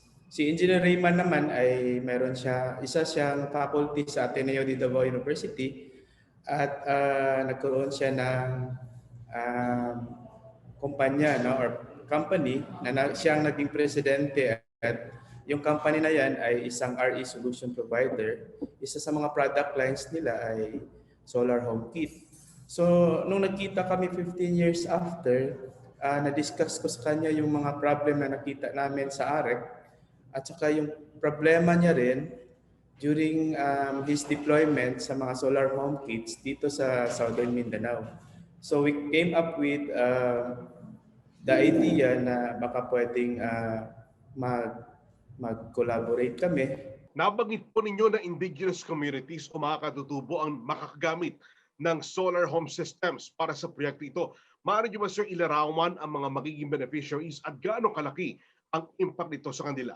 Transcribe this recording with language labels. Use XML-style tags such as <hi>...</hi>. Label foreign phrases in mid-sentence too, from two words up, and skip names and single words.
<tl>Si Engineer Raymond naman ay isa siyang faculty sa Ateneo de Davao University at nagkaroon siya ng kumpanya, no, or company na siyang naging presidente at yung company na yan ay isang</tl> <en>RE solution provider.</en> <tl>Isa sa mga</tl> <en>product lines</en> <tl>nila ay</tl> <en>solar home kit.</en> <tl>So, nung nagkita kami 15</tl> <en>years after,</en> <tl>na-discuss ko sa kanya yung mga problem na nakita namin sa AREC at saka yung problema niya rin</tl> <en>during his deployment</en> <tl>sa mga</tl> <en>solar home kits</en> <tl>dito sa Southern Mindanao.</tl> <en>So, we came up with the idea</en> <tl>na baka pwedeng mag-collaborate kami. Nabanggit po ninyo na</tl> <en>indigenous communities</en> <tl>o mga katutubo ang makakagamit ng</tl> <en>solar home systems</en> <tl>para sa proyekto ito. Maaari nyo ba, sir, ilarawan ang mga magiging beneficiaries at gaano kalaki ang impact nito sa kanila?</tl>